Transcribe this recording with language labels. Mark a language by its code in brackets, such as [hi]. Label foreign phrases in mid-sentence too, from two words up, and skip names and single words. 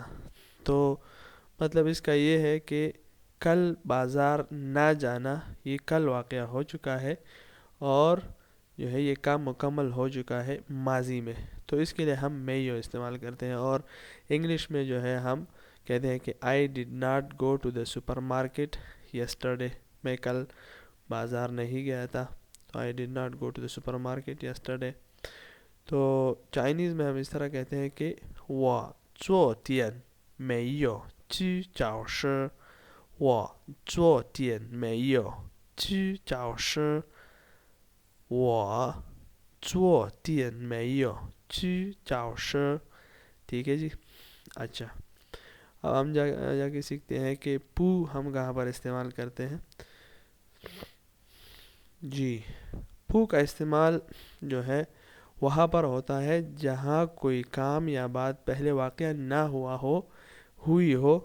[ur] تو مطلب اس کا یہ ہے کہ کل بازار نہ جانا یہ کل واقعہ ہو چکا ہے اور جو ہے یہ کام مکمل ہو چکا ہے ماضی میں. تو اس کے لیے ہم میو استعمال کرتے ہیں. اور انگلش میں جو ہے ہم کہتے ہیں کہ [en] I did not go to the supermarket yesterday. [ur] میں کل بازار نہیں گیا تھا. [en] تو I did not go to the supermarket yesterday. [ur] تو چائنیز میں ہم اس طرح کہتے ہیں کہ [zh] 我昨天没有去教室我昨天没有去教室我昨天没有去教室. [ur] ٹھیک ہے جی. اچھا اب ہم جا کے سیکھتے ہیں کہ پو ہم کہاں پر استعمال کرتے ہیں. جی پو کا استعمال جو ہے وہاں پر ہوتا ہے جہاں کوئی کام یا بات پہلے واقعہ نہ ہوا ہو ہوئی ہو.